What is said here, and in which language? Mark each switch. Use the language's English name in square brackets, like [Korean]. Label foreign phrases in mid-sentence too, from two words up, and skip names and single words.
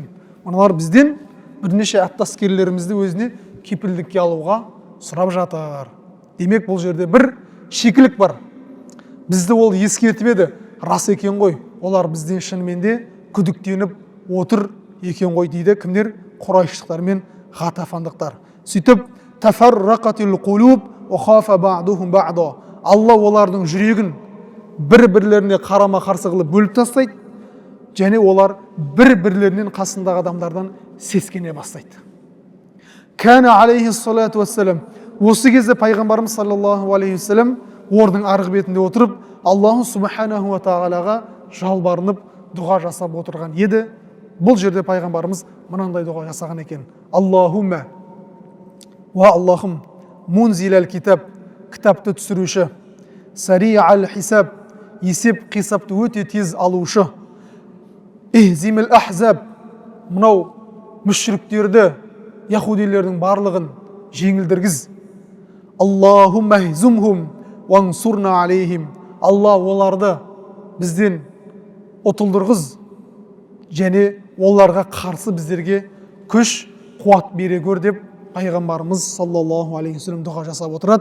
[Kazakh] Мыналар бізден бірнеше атты әскерлерімізді өзіне кепілдікке алуға сұрап жатыр. Демек, бұл жерде бір шикілік бар. Бізді ол ескертіп еді, рас екен ғой, олар бізден шынымен де күдіктеніп отыр екен ғой дейді. Кімдер? Құрайшықтар мен Ғатафандықтар. [Arabic] Сөйтіп, تفرقت القلوب وخاف بعضهم بعضا. [Kazakh] Алла олардың жүрегін бір-бірлеріне қарама-қарсы қылып бөліп тастайды, және олар бір-бірлерінен қасындағы адамдардан сескене бастайды. [Arabic] كان عليه الصلاة والسلام, [Kazakh] осы кезде пайғамбарымыз [Arabic] صلى الله عليه وسلم [Kazakh] ордың арғы бетінде отырып, [Arabic] الله سبحانه وتعالى [Kazakh] жалбарынып дұға жасап отырған еді. Бұл жерде пайғамбарымыз мынандай дұға жасаған екен: [Arabic] Аллахумма, [Kazakh] ва Аллахым, [Arabic] منزل الكتاب, [Kazakh] кітапты түсіруші, [Arabic] سريع الحساب, [Kazakh] есеп қисапты өте тез алушы, [Arabic] اهزم الأحزاب, [Kazakh] мынау мүшриктерді, яхудилердің барлығын жеңілдіргіз. [Arabic] اللهم اهزمهم وانصرنا عليهم, [Kazakh] Алла оларды бізден ұтылдырғыз, және оларға қарсы біздерге күш, қуат бере көр деп пайғамбарымыз [Arabic] صلى الله عليه وسلم [Kazakh] дұға жасап отырады.